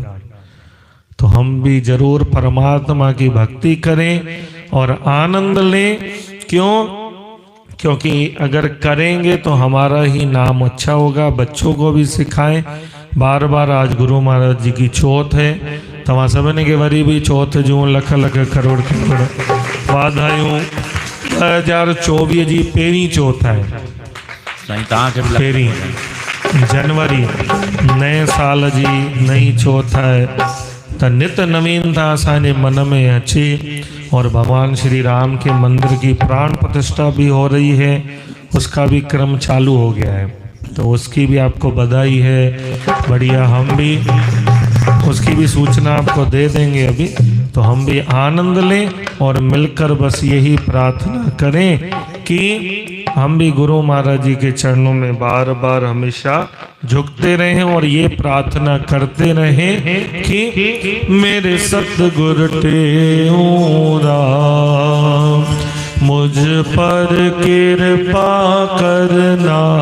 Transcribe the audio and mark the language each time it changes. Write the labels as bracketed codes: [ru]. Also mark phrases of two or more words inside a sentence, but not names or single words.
[hi] तो हम भी जरूर परमात्मा की भक्ति करें और आनंद लें। क्यों? क्योंकि अगर करेंगे तो हमारा ही नाम अच्छा होगा। बच्चों को भी सिखाएं बार बार। आज गुरु महाराज जी की चौथ है, [sd] तव्हां सभिनी खे वरी भी चौथ जूं लख लख करोड़ करोड़ वाधायूं। 2024 जी पहिरीं चौथ आहे, साईं तव्हांखे बि लख पहिरीं जनवरी नए साल जी नई चौथ है। [hi] तो नित नवीनता [sd] असांजे मन में अचे [hi] और भगवान श्री राम के मंदिर की प्राण प्रतिष्ठा भी हो रही है, उसका भी क्रम चालू हो गया है। तो उसकी भी आपको बधाई है। बढ़िया, हम भी उसकी भी सूचना आपको दे देंगे अभी। तो हम भी आनंद लें और मिलकर बस यही प्रार्थना करें कि हम भी गुरु महाराज जी के चरणों में बार बार हमेशा झुकते रहें और ये प्रार्थना करते रहें कि मेरे सतगुरु टेऊरा मुझ पर कृपा करना,